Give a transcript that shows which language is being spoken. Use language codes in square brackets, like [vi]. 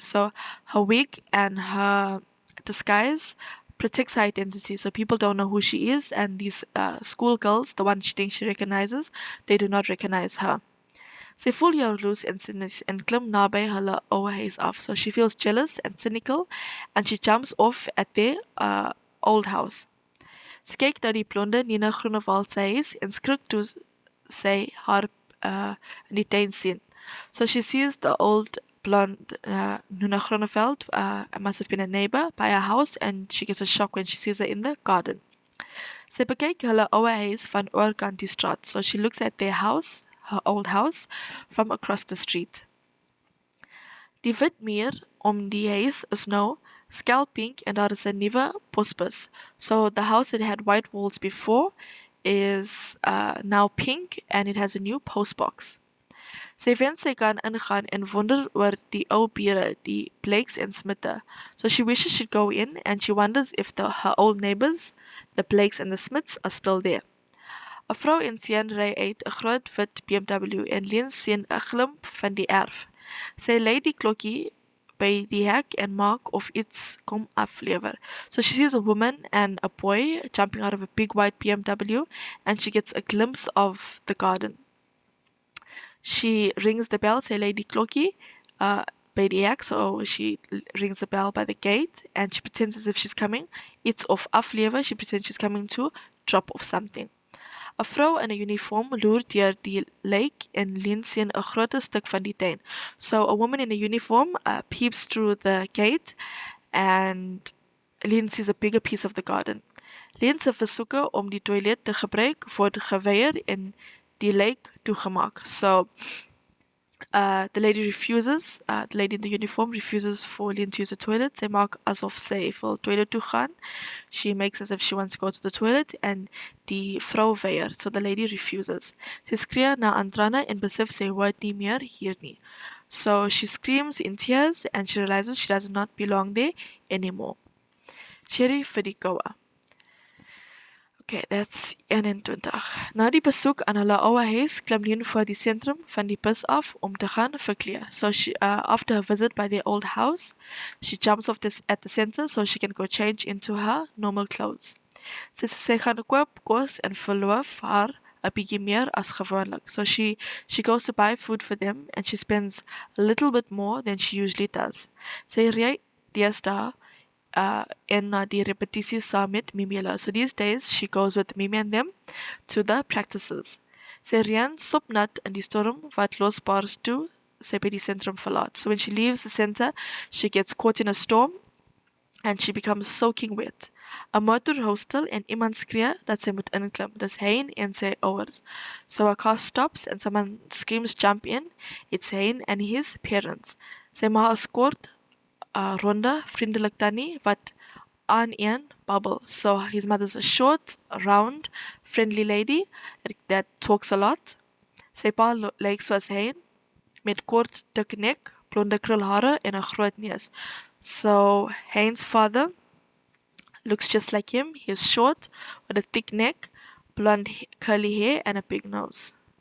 [en] So her wig and her disguise protects her identity, so people don't know who she is, and these schoolgirls, the one she thinks she recognizes, they do not recognize her. [af] Sy voel jaloers en klim naby hulle ouwe huis af. [en] So she feels jealous and cynical and she jumps off at their old house. [af] Sy kyk na die blonde Nina Groenewald se huis en skrik toe sy haar in die tuin sien. [en] So she sees the old blonde Nina Groenewald, must have been a neighbor, by her house, and she gets a shock when she sees her in the garden. [af] Sy bekyk hulle ouer huis van oorkant die straat, [en] so she looks at their house, her old house, from across the street. [af] Die wit muur om die huis is nou skelpink en daar is 'n nuwe posbus. [en] So the house that had white walls before is now pink and it has a new postbox. [af] Sy wens sy kan ingaan en wonder oor die ou bure, die Blakes en Smitte. [en] So she wishes she'd go in and she wonders if her old neighbors, the Blakes and the Smiths, are still there. [af] 'n Vrou en seun ry uit 'n groot wit BMW en Lien sien 'n glimp van die erf. Sy lei die klokkie by die hek en maak of iets kom aflewer. [en] So she sees a woman and a boy jumping out of a big white BMW and she gets a glimpse of the garden. She rings the bell, [af] sy lei die klokkie by die hek, [en] so she rings the bell by the gate and she pretends as if she's coming. It's [af] of aflewer, [en] she pretends she's coming to drop off something. [af] 'n Vrou in 'n uniform loer deur die luik en Lien sien 'n groot stuk van die tuin. [en] So a woman in a uniform peeps through the gate and Lien sees a bigger piece of the garden. [af] Lien se versoeke om die toilet te gebruik word geweier en die luik toegemaak. [en] So the lady refuses, the lady in the uniform refuses for Lien to use the toilet. [af] Sy maak asof sy wil toilet toe gaan. [en] She makes as if she wants to go to the toilet and [af] die vrou weier, [en] so the lady refuses. [af] Sy skree na Andrana en besef sy hoort nie meer hier nie. [en] So she screams in tears and she realizes she does not belong there anymore. [af] Cherry vir die koue. [en] Okay, that's 21. [af] Na die besoek aan hulle ouer huis, klim Lien voor die sentrum van die bus af om te gaan verkleed. [en] So she, after her visit by their old house, she jumps off at the center so she can go change into her normal clothes. [af] Sy gaan koop kos en verloof haar 'n bietjie meer as gewoonlik. [en] So she goes to buy food for them and she spends a little bit more than she usually does. [af] Sy ry deesdae en na die repetisies saam met Mimi hulle. [en] So these days she goes with Mimi and them to the practices. [af] Sy reën sopnat in die storm wat losbars toe sy by die sentrum verlaat. [en] So when she leaves the center, she gets caught in a storm and she becomes soaking wet. [af] 'n Motor hou stil en iemand skree dat sy moet inklim. Dis Hein en sy ouers. [en] So a car stops and someone screams jump in. It's Hein and his parents. [af] Sy ma is kort, ronde, vriendelik tannie wat aan een babbel. [en] So his mother's a short, round, friendly lady that talks a lot. [af] Sy pa lyk soos Hein met kort, dik nek, blonde krulhare en 'n groot neus. [en] So Hein's father looks just like him. He is short, with a thick neck, blonde curly hair and a big nose.